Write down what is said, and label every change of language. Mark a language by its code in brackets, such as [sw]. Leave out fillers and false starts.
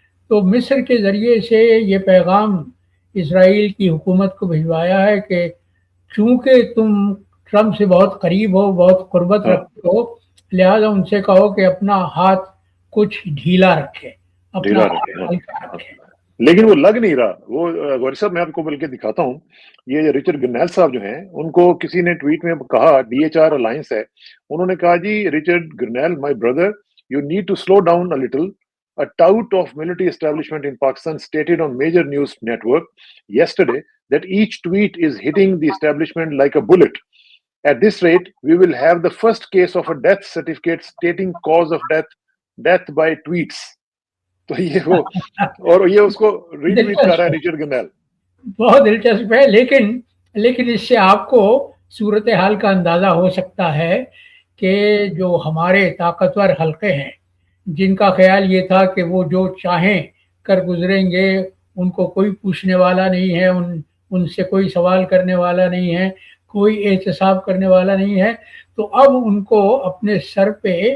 [ur] تو مصر کے ذریعے سے یہ پیغام اسرائیل کی حکومت کو بھجوایا ہے کہ چونکہ تم ٹرمپ سے بہت قریب ہو، بہت قربت رکھتے ہو، لہذا ان سے کہو کہ اپنا ہاتھ کچھ ڈھیلا رکھے، اپنا ہاتھ ہلکا رکھے۔ لیکن وہ لگ نہیں رہا۔ وہ غوری صاحب، میں آپ کو بلکہ دکھاتا ہوں، یہ رچرڈ گرنیل صاحب جو ہیں، ان کو کسی نے ٹویٹ میں کہا، ڈی ایچ آر الائنس ہے، انہوں نے کہا جی Richard گرنیل [en] My brother you need to slow down a little. A tout of military establishment in Pakistan stated on major news network yesterday that each tweet is hitting the establishment like a bullet. At this rate, we will have the first case of a death certificate stating cause of death by tweets. [ur] تو یہ وہ، اور یہ اس کو ری tweet کر رہا ہے Richard گرنیل۔ بہت دلچسپ ہے، لیکن اس سے آپ کو صورتحال کا اندازہ ہو سکتا ہے کہ جو ہمارے طاقتور حلقے ہیں، جن کا خیال یہ تھا کہ وہ جو چاہیں کر گزریں گے، ان کو کوئی پوچھنے والا نہیں ہے، ان سے کوئی سوال کرنے والا نہیں ہے، کوئی احتساب کرنے والا نہیں ہے، تو اب ان کو اپنے سر پہ